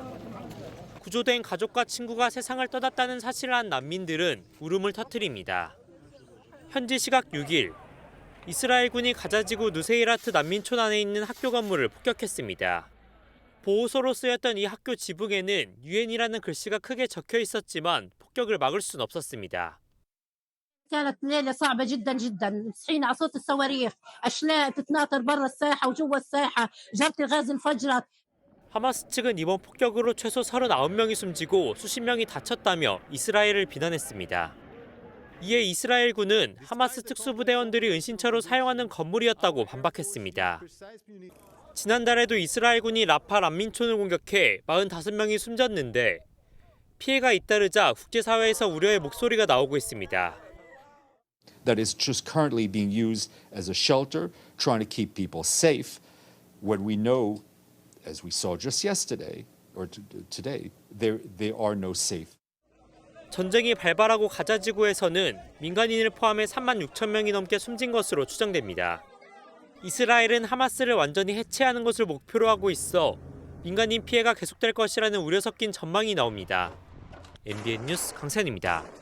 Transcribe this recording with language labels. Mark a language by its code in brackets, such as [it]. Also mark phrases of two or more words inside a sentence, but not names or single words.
[ko] 구조된 가족과 친구가 세상을 떠났다는 사실을 한 난민들은 울음을 터뜨립니다. 현지 시각 6일, 이스라엘군이 가자지구 누세이라트 난민촌 안에 있는 학교 건물을 폭격했습니다. 보호소로 쓰였던 이 학교 지붕에는 유엔이라는 글씨가 크게 적혀 있었지만 폭격을 막을 수는 없었습니다. [ar] كانت ليلة صعبة جدا جدا صحينا على صوت الصواريخ أشلاء تتناثر برا الساحة وجوا الساحة جرة الغاز انفجرت. [ko] 하마스 측은 이번 폭격으로 최소 39명이 숨지고 수십 명이 다쳤다며 이스라엘을 비난했습니다. 이에 이스라엘군은 하마스 특수부대원들이 은신처로 사용하는 건물이었다고 반박했습니다. 지난달에도 이스라엘군이 라파 난민촌을 공격해 45명이 숨졌는데 피해가 잇따르자 국제사회에서 우려의 목소리가 나오고 있습니다. [en] That is just currently being used as a shelter, trying to keep people safe, when we know, as we saw just yesterday or today, they are no safe. [ko] 전쟁이 발발하고 가자 지구에서는 민간인을 포함해 3만 6천 명이 넘게 숨진 것으로 추정됩니다. 이스라엘은 하마스를 완전히 해체하는 것을 목표로 하고 있어 민간인 피해가 계속될 것이라는 우려 섞인 전망이 나옵니다. MBN 뉴스 강세현입니다.